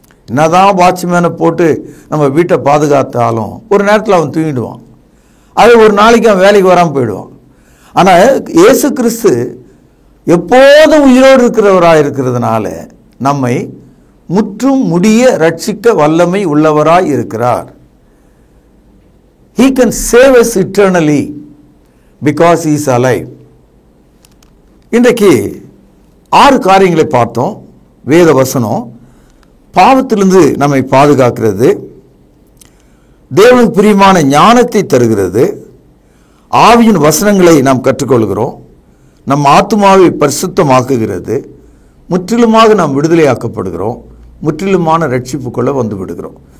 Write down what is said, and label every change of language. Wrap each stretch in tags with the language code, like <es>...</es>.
<ta>என்னதான் வாட்ச்மேனை போட்டு நம்ம வீட்டை பாதுகாத்தாலும் ஒரு நேரத்தில் அவன் தூங்கிடுவான். அது ஒரு நாளைக்கு அவன் வேலைக்கு வராமல் போயிடுவான். ஆனால் இயேசு கிறிஸ்து எப்போதும் உயிரோடு இருக்கிறவராக இருக்கிறதுனால நம்மை முற்றும் முடிய ரட்சிக்க வல்லமை உள்ளவராய் இருக்கிறார்.</ta> <en>He can save us eternally because he is alive.</en> <ta>இன்றைக்கு 6 காரியங்களை பார்த்தோம். வேத வசனம் பாவத்திலிருந்து நம்மை பாதுகாக்கிறது, தேவனுக்கு பிரியமான ஞானத்தை தருகிறது, ஆவியின் வசனங்களை நாம் கற்றுக்கொள்கிறோம், நம் ஆத்துமாவை பரிசுத்தமாக்குகிறது, முற்றிலுமாக நாம் விடுதலையாக்கப்படுகிறோம், முற்றிலுமான ரட்சிப்புக்குள்ள வந்து விடுகிறோம்.</ta>